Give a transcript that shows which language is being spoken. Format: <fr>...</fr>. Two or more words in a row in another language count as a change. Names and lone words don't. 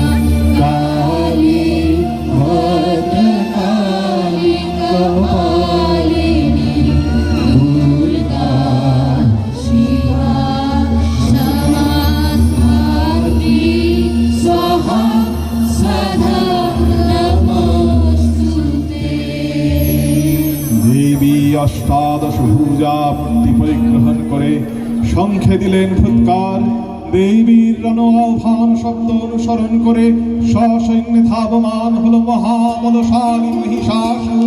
<sa>काली भद्रकाली कपालिनी दुर्गा शिवा समाधात्री स्वाहा सदा नमोस्तुते।</sa> <bn>দেবী অষ্টাদশ ভুজা মূর্তি পরিগ্রহণ করে শঙ্খে দিলেন ফুৎকার। দেবীর রণ আহ্বান শব্দ অনুসরণ করে সসৈন্যে ধাবমান হলো মহাবলশালী মহিষাসুর।</bn>